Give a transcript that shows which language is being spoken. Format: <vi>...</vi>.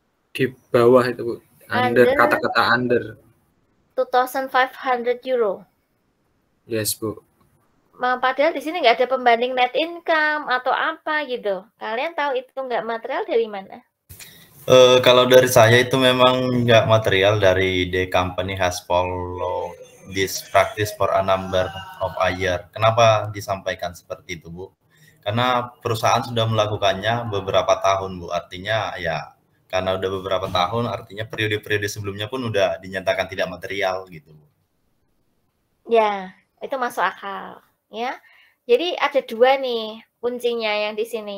<id>Di bawah itu, Bu. Under, kata-kata under. 2.500 euro. Yes, Bu. Padahal di sini nggak ada pembanding net income atau apa gitu. Kalian tahu itu nggak material dari mana? Kalau dari saya itu memang nggak material.</id> <en>Dari the company has follow this practice for a number of a year.</en> <id>Kenapa disampaikan seperti itu, Bu? Karena perusahaan sudah melakukannya beberapa tahun, Bu. Artinya ya karena udah beberapa tahun, artinya periode-periode sebelumnya pun udah dinyatakan tidak material gitu, Bu. Ya, itu masuk akal, ya. Jadi ada dua nih kuncinya yang di sini.</id>